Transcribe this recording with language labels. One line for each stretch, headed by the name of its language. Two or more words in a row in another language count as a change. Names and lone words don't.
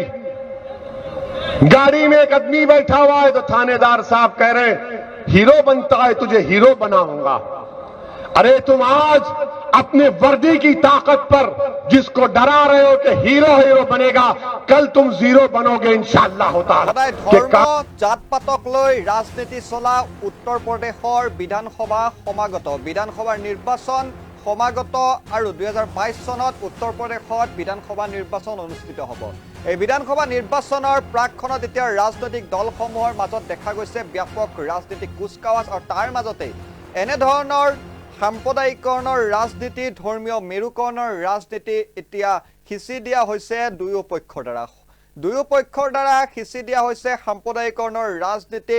Hindi: गाड़ी में एक आदमी बैठा हुआ है तो थानेदार साहब कह रहे हैं हीरो बनता है, तुझे हीरो बनाऊंगा। अरे तुम आज अपने वर्दी की ताकत पर जिसको डरा रहे हो कि हीरो बनेगा, कल तुम जीरो बनोगे इंशाअल्लाह
Assamese: সদায় ধৰ্ম জাত পাতক লৈ ৰাজনীতি চলা উত্তৰ প্ৰদেশৰ বিধানসভা বিধানসভাৰ নিৰ্বাচন সমাগত আৰু 2022 চনত উত্তৰ প্ৰদেশত বিধানসভা নিৰ্বাচন অনুষ্ঠিত হ'ব। এই বিধানসভা নিৰ্বাচনৰ প্ৰাকখনত এতিয়া ৰাজনৈতিক দলসমূহৰ মাজত দেখা গৈছে ব্যাপক ৰাজনৈতিক কুচকাৱাজ, আৰু তাৰ মাজতে এনেধৰণৰ সাম্প্ৰদায়িকৰণৰ ৰাজনীতি, ধৰ্মীয় মেৰুকৰণৰ ৰাজনীতি এতিয়া খিচি দিয়া হৈছে দুয়োপক্ষৰ দ্বাৰা খিচি দিয়া হৈছে সাম্প্ৰদায়িকৰণৰ ৰাজনীতি।